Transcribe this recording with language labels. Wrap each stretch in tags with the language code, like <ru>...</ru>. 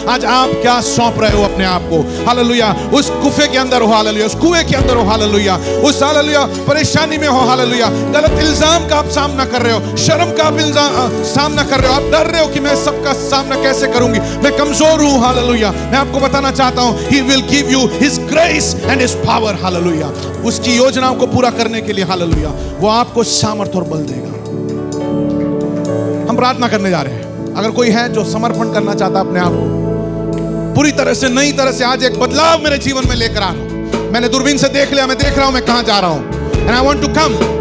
<hi>आज आप क्या सौंप रहे हो अपने आप को? हालेलुया। उस गुफे के अंदर हो, हालेलुया, उस कुएं के अंदर हो, हालेलुया, उस हालेलुया परेशानी में हो, हालेलुया, गलत इल्जाम का आप सामना कर रहे हो, शर्म का आप सामना कर रहे हो, आप डर रहे हो कि मैं सबका सामना कैसे करूंगी, मैं कमजोर हूं। हालेलुया। मैं आपको बताना चाहता हूं,</hi> <en>He will give you His grace and His power। Hallelujah.</en> <hi>उसकी योजनाओं को पूरा करने के लिए, हालेलुया, वो आपको सामर्थ और बल देगा। हम प्रार्थना करने जा रहे हैं। अगर कोई है जो समर्पण करना चाहता अपने आप को पूरी तरह से, नई तरह से, आज एक बदलाव मेरे जीवन में लेकर आ रहा हूं, मैंने दूरबीन से देख लिया, मैं देख रहा हूं मैं कहां जा रहा हूं,</hi> <en>And I want to come.</en>